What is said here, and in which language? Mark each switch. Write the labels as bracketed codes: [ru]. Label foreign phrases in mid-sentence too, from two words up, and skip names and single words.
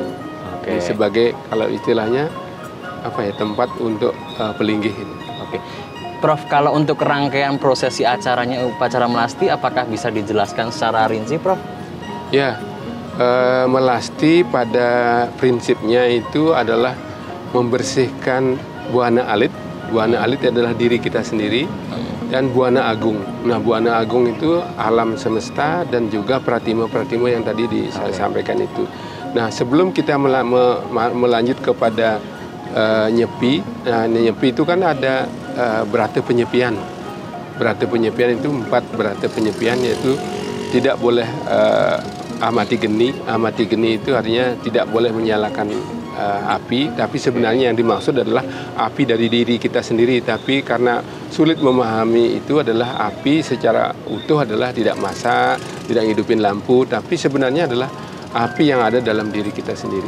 [id] Jadi sebagai, kalau istilahnya tempat untuk pelinggih ini. Prof, kalau untuk rangkaian prosesi acaranya upacara melasti, apakah bisa dijelaskan secara rinci, Prof? Ya, melasti pada prinsipnya itu adalah membersihkan buana alit. [ban] Buana alit [id] adalah diri kita sendiri, dan [ban] buana agung. [id] Nah, [ban] buana agung [id] itu alam semesta dan juga pratima-pratima yang tadi saya sampaikan itu. Nah, sebelum kita melanjut kepada nyepi, nah, nyepi itu kan ada berata penyepian. Berata penyepian itu 4 berata penyepian, yaitu tidak boleh [ban] amati geni. Amati geni [id] itu artinya tidak boleh menyalakan api, tapi sebenarnya yang dimaksud adalah api dari diri kita sendiri. Tapi karena sulit memahami itu adalah api secara utuh adalah tidak masak, tidak hidupin lampu, tapi sebenarnya adalah api yang ada dalam diri kita sendiri.